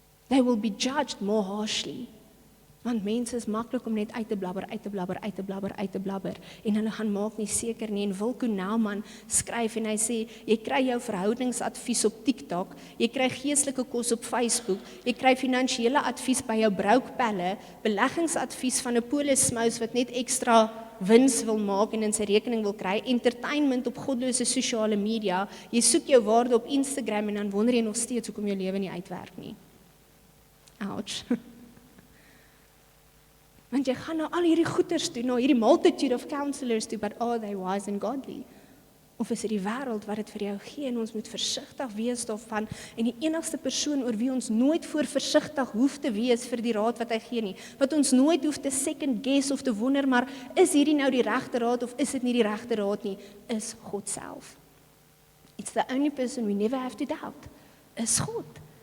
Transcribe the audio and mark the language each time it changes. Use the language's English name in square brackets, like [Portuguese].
[English] They will be judged more harshly. [Afrikaans] Want mense is maklik om net uit te blabber, en hulle gaan maak nie seker nie. En Wilco Nauman skryf en hy sê, jy kry jou verhoudingsadvies op TikTok, jy kry geestelike kos op Facebook, jy kry finansiële advies by jou broukpelle, beleggingsadvies van 'n polismous wat net ekstra wins wil maak en in sy rekening wil kry, entertainment op godlose sosiale media, jy soek jou waarde op Instagram en dan wonder jy nog steeds hoekom jou lewe nie uitwerk nie. Ouch. Want jy gaan nou al hierdie goeters toe, nou hierdie [English] multitude of counselors [Afrikaans] toe, [English] but are they wise and godly? [Afrikaans] Of is dit die wêreld wat dit vir jou gee, en ons moet versigtig wees daarvan, en die enigste persoon oor wie ons nooit voor versigtig hoef te wees vir die raad wat hy gee nie, wat ons nooit hoef te second guess of te wonder, maar is hierdie nou die regte raad of is dit nie die regte raad nie, is God self. [English] It's the only person we never have to doubt, is God.